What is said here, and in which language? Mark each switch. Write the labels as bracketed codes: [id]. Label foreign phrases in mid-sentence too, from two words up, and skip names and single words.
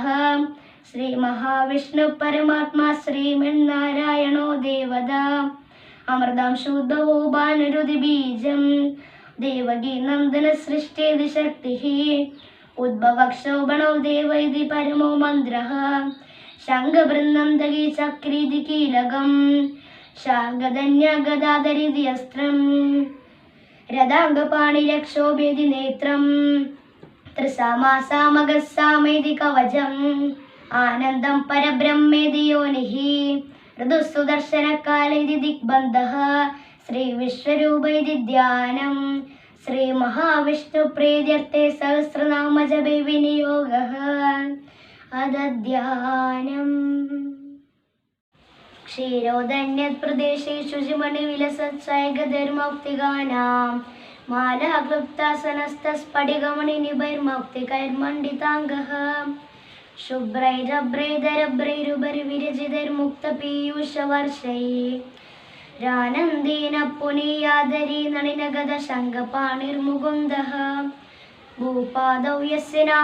[sa] श्रीमहाविष्णुः परमात्मा श्रीमन्नारायणो देवता अमृतांशोद्भवो भानुरुधिबीजं देवकी नन्दनसृष्टेति शक्तिः उद्भवक्षोभणो देव इति परमो मन्त्रः। शङ्खबृन्दन्धकी चक्रीति कीलकं शार्ङ्गधन्या गदाधरिति अस्त्रं रथाङ्गपाणिरक्षोभेति नेत्रं त्रिसामासामगस्सामेति कवचं ആനന്ദം പരബ്രഹ്മേതി യോനിഃ ഋതുസുദർശനകാലേ ഇതി ദിഗ്ബന്ധഃ ശ്രീ വിശ്വരൂപ ഇതി ധ്യാനം ശ്രീ മഹാവിഷ്ണു പ്രീത്യർത്ഥേ സഹസ്രനാമജപേ വിനിയോഗഃ അദധ്യാനം ക്ഷീരോദന്യത് പ്രദേശേ ശുചിമണി വിലസത്സൈകധർമൗക്തികാനാം മാലാക്ലുപ്താസനസ്തസ്ഫടികമണിനിഭൈർമൗക്തികൈർമണ്ഡിതാംഗഃ ശുഭ്രൈരഭ്രൈധരഭ്രൈരുപരിവിരജിതൈർമുക്തപീയൂഷവർഷൈः രാനന്ദേന പുനീയാദരീ നളിനഗതശങ്കപാണിർമുകുന്ദഃ ഭൂപാദൗ യസ്യ